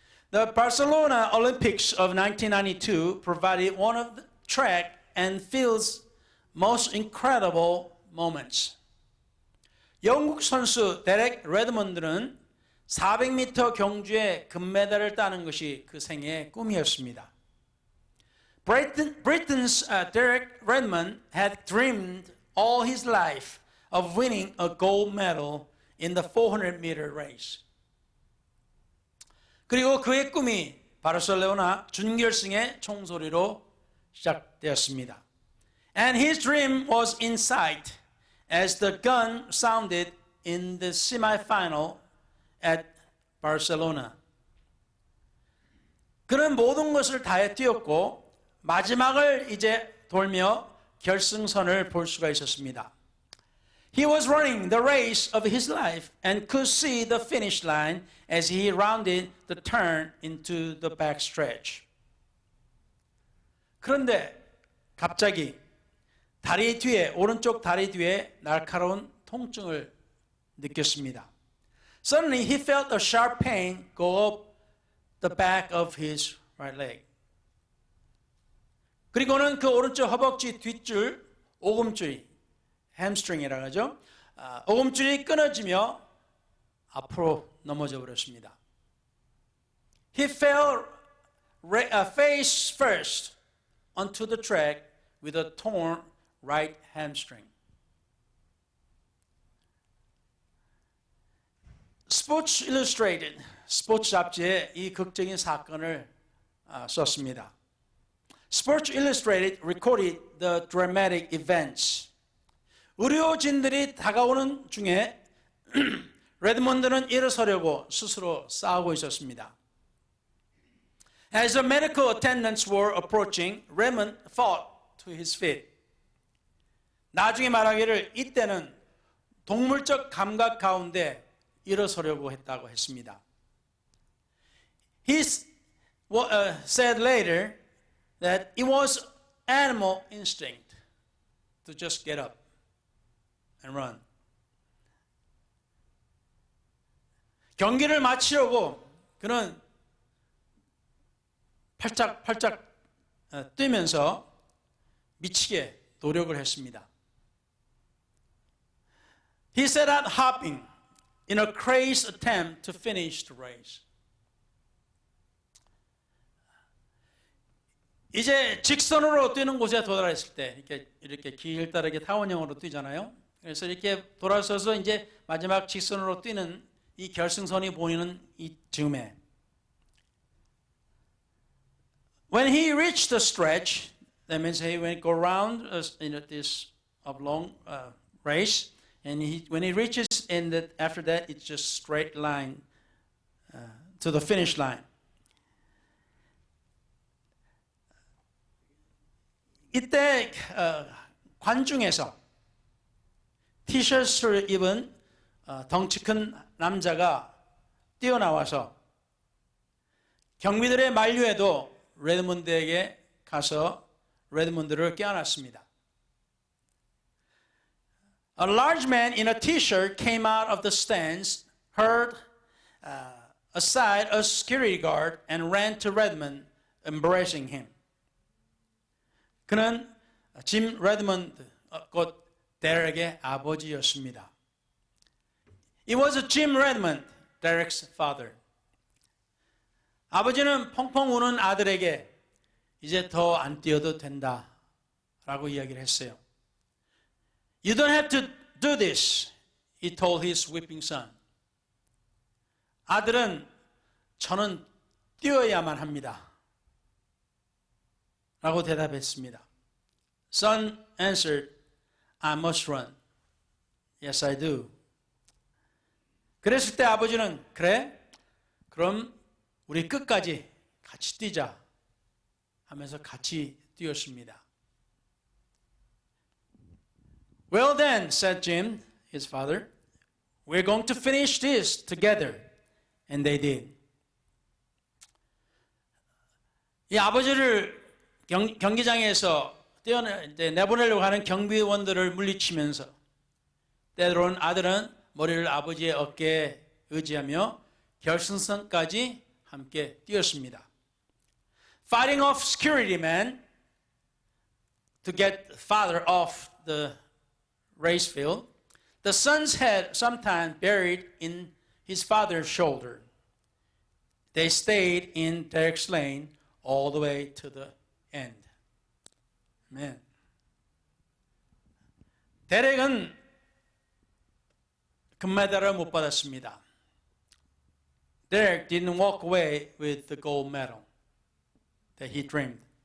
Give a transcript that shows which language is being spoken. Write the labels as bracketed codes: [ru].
[en] The Barcelona Olympics of 1992 provided one of the track and field's most incredible moments. [ko] 영국 선수 데렉 레드먼드는 400m 경주에 금메달을 따는 것이 그 생애의 꿈이었습니다. [en] Britain's Derek Redmond had dreamed all his life of winning a gold medal in the 400-meter race. [ko] 그리고 그의 꿈이 바르셀로나 준결승의 총소리로 시작되었습니다. [en] And his dream was in sight as the gun sounded in the semi-final at Barcelona. [ko] 그는 모든 것을 다해 뛰었고 마지막을 이제 돌며 결승선을 볼 수가 있었습니다. [en] He was running the race of his life and could see the finish line as he rounded the turn into the backstretch. [ko] 그런데 갑자기 다리 뒤에, 오른쪽 다리 뒤에 날카로운 통증을 느꼈습니다. [en] Suddenly he felt a sharp pain go up the back of his right leg. [ko] 그리고는 그 오른쪽 허벅지 뒷줄, 오금줄이, 햄스트링이라고 하죠. 오금줄이 끊어지며 앞으로 넘어져 버렸습니다. [en] He fell face first onto the track with a torn right hamstring. [ko] Sports Illustrated, 스포츠 잡지에 이 극적인 사건을 썼습니다. [en] Sports Illustrated recorded the dramatic events. [ko] 의료진들이 다가오는 중에 레드몬드는 일어서려고 스스로 싸우고 있었습니다. [en] As the medical attendants were approaching, Redmond fought to his feet. [ko] 나중에 말하기를 이때는 동물적 감각 가운데 일어서려고 했다고 했습니다. [en] He said later that it was animal instinct to just get up and run. [ko] 경기를 마치려고 그는 팔짝 뛰면서 미치게 노력을 했습니다. [en] He set out hopping in a crazed attempt to finish the race. [ko] 이제 직선으로 뛰는 곳에 도달했을 때 이렇게 길다랗게 타원형으로 뛰잖아요. 그래서 이렇게 돌아서서 이제 마지막 직선으로 뛰는 이 결승선이 보이는 이 즈음에 [en] when he reached the stretch, that means he went go around this oblong race, and when he reaches in that after that it's just straight line to the finish line. [ko] 이때 관중에서 티셔츠를 입은 덩치 큰 남자가 뛰어나와서 경비들의 만류에도 레드몬드에게 가서 레드몬드를 껴안았습니다. [en] A large man in a t-shirt came out of the stands, hurled aside a security guard, and ran to Redmond, embracing him. [ko] 그는 짐 레드먼드, 곧 데렉의 아버지였습니다. [en] It was Jim Redmond, Derek's father. [ko] 아버지는 펑펑 우는 아들에게 이제 더 안 뛰어도 된다 라고 이야기를 했어요. [en] You don't have to do this, he told his weeping son. [ko] 아들은 저는 뛰어야만 합니다 라고 대답했습니다. [en] Son answered, I must run. Yes, I do. [ko] 그랬을 때 아버지는 그래? 그럼 우리 끝까지 같이 뛰자 하면서 같이 뛰었습니다. [en] Well then, said Jim, his father, we're going to finish this together. And they did. [ko] 이 아버지를 경기장에서 내보내려고 하는 경비원들을 물리치면서 때로는 아들은 머리를 아버지의 어깨에 의지하며 결승선까지 함께 뛰었습니다. [en] Fighting off security men to get father off the race field, the son's head sometimes buried in his father's shoulder. They stayed in Derek's lane all the way to the end. Amen. [ko] 데렉은 금메달을 못 받았습니다. [en] Derek didn't walk away with the gold medal that he dreamed.